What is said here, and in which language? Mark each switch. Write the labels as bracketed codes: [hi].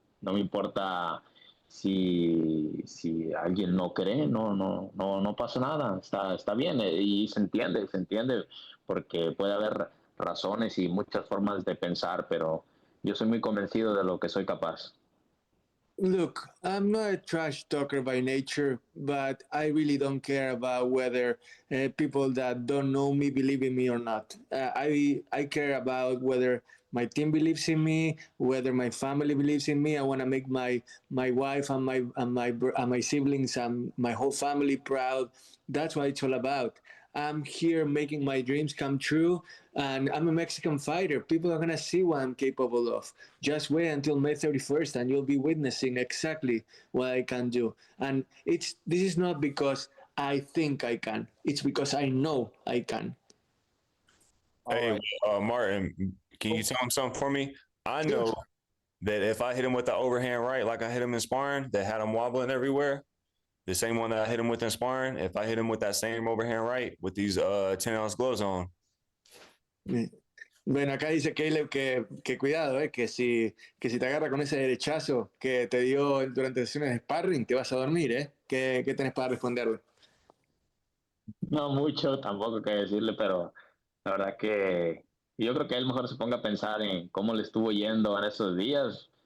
[es] No me importa si alguien no cree, no pasa nada, está bien, y se entiende, porque puede haber razones y muchas formas de pensar, pero yo soy muy convencido de lo que soy capaz. [en] Look, I'm not a trash talker by nature, but I really don't care about whether people that don't know me believe in me or not. I care about whether my team believes in me, whether my family believes in me. I want to make my wife and my siblings and my whole family proud. That's what it's all about. I'm here making my dreams come true, and I'm a Mexican fighter. People are going to see what I'm capable of. Just wait until May 31st, and you'll be witnessing exactly what I can do. And this is not because I think I can. It's because I know I can. Hey, Martin, can you tell him something for me? I know that if I hit him with the overhand right, like I hit him in sparring, that had him wobbling everywhere, the same one that I hit him with in sparring, if I hit him with that same overhand right with these 10-ounce gloves on. [es] Bueno, acá dice Caleb que cuidado, que si te agarra con ese derechazo que te dio durante sesiones de sparring, te vas a dormir, ¿Qué tenés para responderle? No mucho, tampoco que decirle, pero la verdad que yo creo que él mejor se ponga a pensar en cómo le estuvo yendo en esos días.